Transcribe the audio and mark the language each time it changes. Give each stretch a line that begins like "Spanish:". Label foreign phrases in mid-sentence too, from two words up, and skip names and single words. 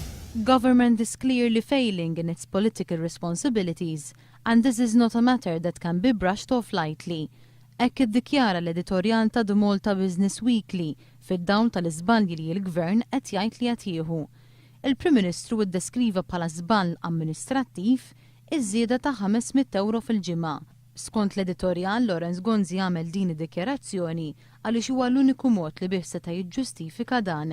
English: Government is clearly failing in its political responsibilities and this is not a matter that can be brushed off lightly.
Maltese: Hekk iddikjara l-editorjal ta' Malta Business Weekly fid-dawl tal-iżbalji li l-Gvern qed jgħid li qed jieħu. Il-Prim Ministru iddeskriva bħala żball amministrattiv iż-żieda ta' €500 fil-ġimgħa. Skont l-editorjal Lawrence Gonzi għamel din id-dikjarazzjoni għaliex huwa l-uniku mod li bih seta' jiġġustifika dan.